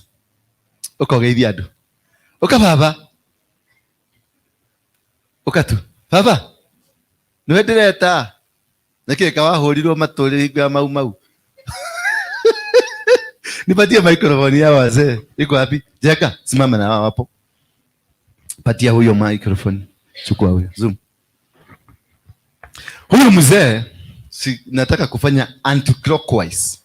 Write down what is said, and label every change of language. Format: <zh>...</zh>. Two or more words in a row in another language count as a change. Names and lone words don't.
<ki>Ukogeithia andu. Uka baba. Ukatu. Baba. Niwe ndireta. Nake kawahurirwo matũrĩga mau.</ki> <sw>Nipatie microphone ya wazee. Iko wapi? Jeka, simama na hapo. Patia huyo microphone. Chukua huyo. Zoom. Huyo mzee nataka kufanya anti-clockwise.</sw>